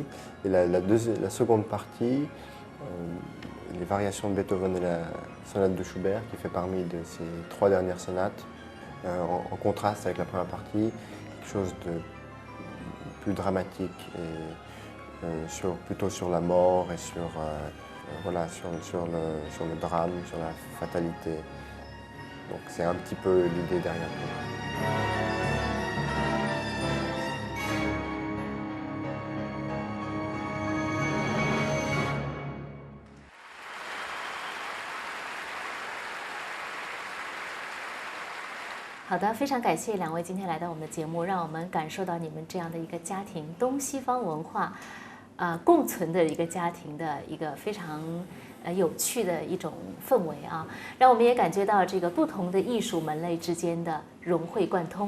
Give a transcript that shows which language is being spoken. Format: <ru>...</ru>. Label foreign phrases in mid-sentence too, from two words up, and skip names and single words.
<fr>Et la seconde partie, les variations de Beethoven et la sonate de Schubert, qui fait parmi de ces 3 dernières sonates, en contraste avec la première partie, quelque chose de plus dramatique et plutôt sur la mort et sur le drame, sur la fatalité. Donc c'est un petit peu l'idée derrière le programme.</fr> <zh>好的，非常感谢2位今天来到我们的节目，让我们感受到你们这样的一个家庭，东西方文化共存的一个家庭的一个非常有趣的一种氛围啊，让我们也感觉到这个不同的艺术门类之间的融会贯通。</zh>